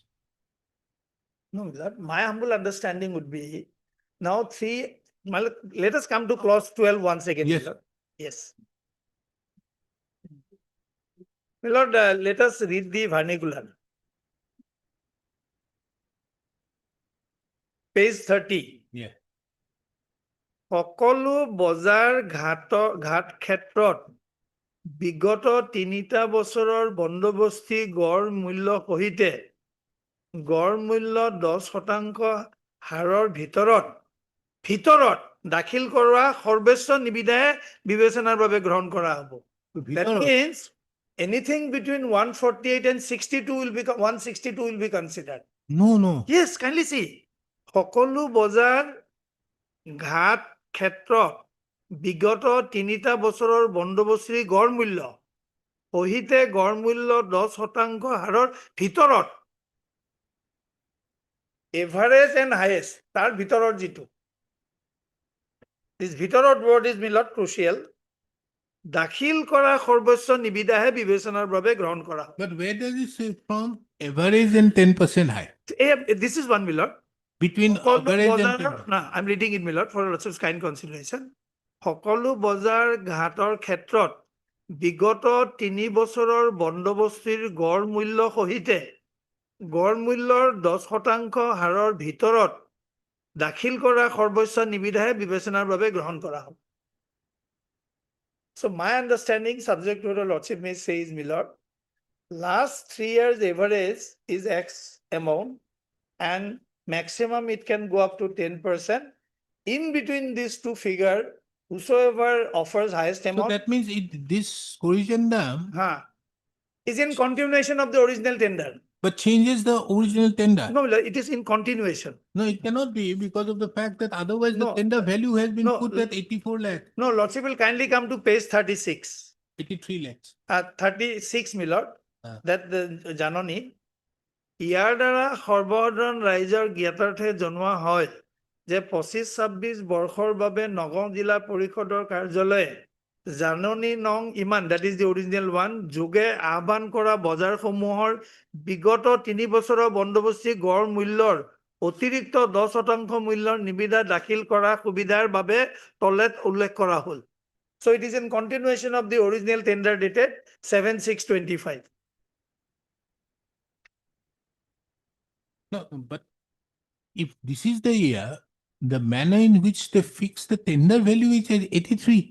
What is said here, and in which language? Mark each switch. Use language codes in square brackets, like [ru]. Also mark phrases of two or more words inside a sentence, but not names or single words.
[en] No, that my humble understanding would be now let us come to clause 12 once again. Yes. Milord. Yes. Milord, let us read the vernacular. Page 30. Yeah. [as] সকলো বজাৰ ঘাট ক্ষেত্ৰত বিগত 3টা বছৰৰ বন্দোবস্তি গড় মূল্য সহিতে গড় মূল্য 10% হাৰৰ ভিতৰত দাখিল কৰা সৰ্বোচ্চ নিবিদাহে বিবেচনাৰ বাবে গ্ৰহণ কৰা হ'ব. [en] That means anything between 148 and 62 will be 162 will be considered. No. Yes, kindly see. [as] সকলো বজাৰ ঘাট ক্ষেত্ৰত বিগত 3টা বছৰৰ বন্দোবস্তিৰ গড় মূল্য সহিতে গড় মূল্য 10% হাৰৰ ভিতৰত [en] average and highest [as] তাৰ ভিতৰত যিটো this ভিতৰত [en] word is Milord crucial [as] দাখিল কৰা সৰ্বোচ্চ নিবিদাহে বিবেচনাৰ বাবে গ্ৰহণ কৰা. [en] But where does it say from average and 10% high? This is one Milord. Between average and 10%. No, I'm reading it Milord for lots of kind consideration. সকলো বজাৰ ঘাটৰ ক্ষেত্ৰত বিগত 3 বছৰৰ বন্দোবস্তিৰ গড় মূল্য সহিতে গড় মূল্যৰ 10% হাৰৰ ভিতৰত দাখিল কৰা সৰ্বোচ্চ নিবিদাহে বিবেচনাৰ বাবে গ্ৰহণ কৰা হ'ব. So my understanding, subject to the lordship may say is Milord, last 3 years average is X amount and maximum it can go up to 10%. In between these two figures, whosoever offers highest So amount that means this corrigendum is in continuation of the original tender. but changes the original tender. No, Milord, it is in continuation. No, it cannot be because of the fact that otherwise the No, tender value has been no, put at 84 lakh, No, lordship will kindly come to page 36. 83 lakhs. 36 Milord, Ah. that the Janoni, [as] ইয়াৰ দ্বাৰা সৰ্বসাধাৰণ ৰাইজৰ জ্ঞাতাৰ্থে জনোৱা হয় যে 25-26 বৰ্ষৰ বাবে নগাঁও জিলা পৰিষদৰ কাৰ্যালয়ে জাননী নং ইমান, [en] that is the original one, [as] যোগে আহ্বান কৰা বজাৰসমূহৰ বিগত 3 বছৰৰ বন্দোবস্তি গড় মূল্যৰ অতিৰিক্ত 10% মূল্যৰ নিবিদা দাখিল কৰা সুবিধাৰ বাবে তলত উল্লেখ কৰা হ'ল. [en] So it is in continuation of the original tender dated 7/6/25. No, but if this is the year, the manner in which they fix the tender value is at 83.